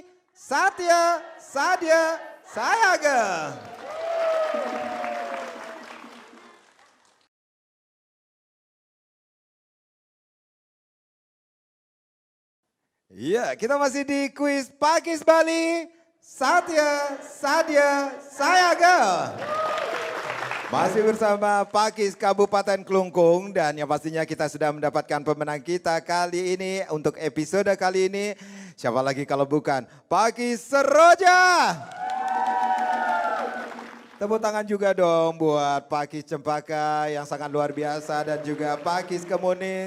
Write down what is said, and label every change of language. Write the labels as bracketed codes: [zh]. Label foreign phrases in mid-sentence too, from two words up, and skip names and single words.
[id] Satya, Sadia, Sayaga. Ya, kita masih di kuis Pakis Bali. Satya, Sadia, Sayaga. Masih bersama Pakis Kabupaten Klungkung dan yang pastinya kita sudah mendapatkan pemenang kita kali ini untuk episode kali ini. Siapa lagi kalau bukan Pakis Seroja. Tepuk tangan juga dong buat Pakis Cempaka yang sangat luar biasa dan juga Pakis Kemuning.